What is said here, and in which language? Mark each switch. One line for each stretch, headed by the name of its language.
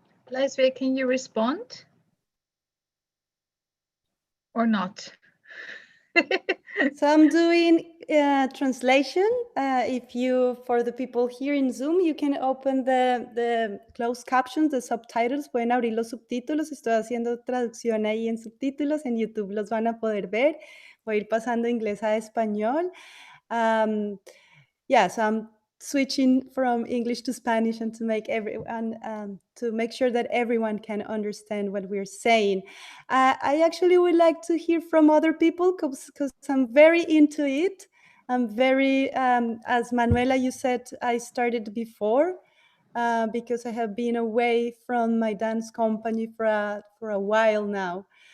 English: Laisvie, can you respond or not? So I'm doing translation. If you, for the people here in Zoom, you can open the closed captions, the subtitles.
Spanish: Pueden abrir los subtítulos. Estoy haciendo traducción ahí en subtítulos. En YouTube los van a poder ver. voy a ir pasando de inglés a español.
English: Yeah, so I'm switching from English to Spanish and to make everyone, to make sure that everyone can understand what we're saying. I actually would like to hear from other people because I'm very into it. I'm very, as Manuela, you said, I started before because I have been away from my dance company for a while now.